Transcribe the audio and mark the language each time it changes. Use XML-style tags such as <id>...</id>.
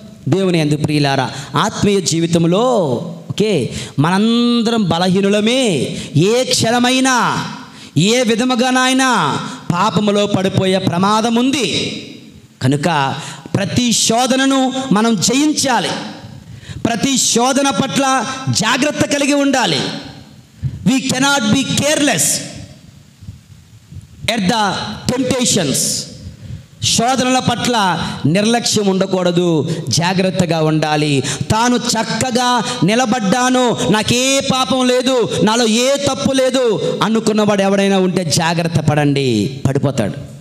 <te>దేవుని యందు ప్రియులారా, ఆత్మీయ జీవితంలో ఓకే మనందరం బలహీనులమే. ఏ క్షణమైనా ఏ విధముగానైనా పాపములో పడిపోయే ప్రమాదం ఉంది. కనుక ప్రతి శోధనను మనం జయించాలి. ప్రతి శోధన పట్ల జాగ్రత్త కలిగి ఉండాలి.</te> <en>We cannot be careless at the temptations.</en> <te>శోధనల పట్ల నిర్లక్ష్యం ఉండకూడదు, జాగ్రత్తగా ఉండాలి. తాను చక్కగా నిలబడ్డాను, నాకే పాపం లేదు, నాలో ఏ తప్పు లేదు అనుకున్నవాడు ఎవడైనా ఉంటే జాగ్రత్త పడండి, పడిపోతాడు.</te>